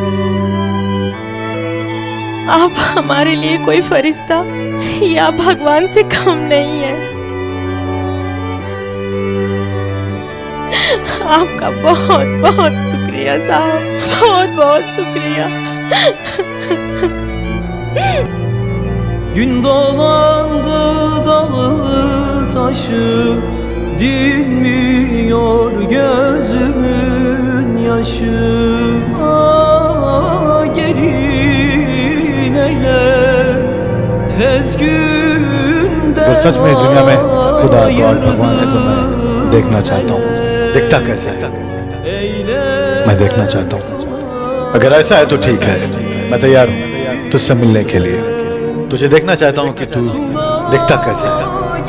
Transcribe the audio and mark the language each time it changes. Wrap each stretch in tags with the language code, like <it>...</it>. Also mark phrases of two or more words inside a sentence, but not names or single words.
<hi>आप हमारे लिए कोई फरिश्ता या भगवान से कम नहीं है। आपका बहुत बहुत शुक्रिया साहब, बहुत बहुत शुक्रिया।</hi> <tr>Gün dolandı dağı taşı, dinmiyor gözümün yaşı. Gelin eyle tez günde.</tr> <hi>अगर सच में दुनिया में खुदा गॉड भगवान है तो मैं देखना चाहता हूँ। दिखता कैसा है मैं देखना चाहता हूँ। अगर ऐसा है तो ठीक है, मैं तैयार हूँ तुझसे मिलने के लिए। तुझे देखना चाहता हूँ कि तू दिखता कैसा है।</hi>